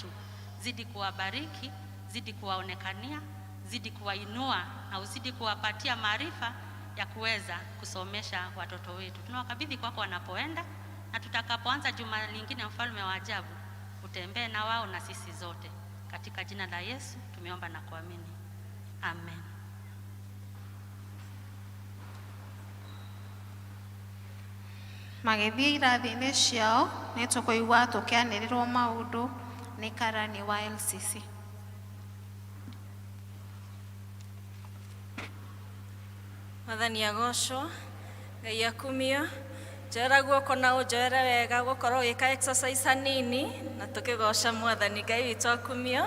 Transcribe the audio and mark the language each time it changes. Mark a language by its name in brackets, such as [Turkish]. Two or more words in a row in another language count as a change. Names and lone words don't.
[Swahili] Zidi kuwabariki, zidi kuwaonekania, zidi kuwainua, na uzidi kuwapatia maarifa ya kuweza kusomesha watoto wetu. Tunawakabidhi kwako wanapoenda, na tutakapoanza juma lingine mfalme wa ajabu, utembee na wao na sisi zote. Katika jina la Yesu tumeomba na kuamini. Amen. [Kikuyu] Magĩthiĩ irathi-inĩ ciao nĩ tũkũigua tũkĩanĩrĩrwo maũndũ nĩ karani wa LCC. Mwathani agocwo, Ngai akumio, njoera guoko na ũnjoere wega gũkorwo ũgĩka exercise hanini na tũkĩgoca Mwathani Ngai witũ akumio.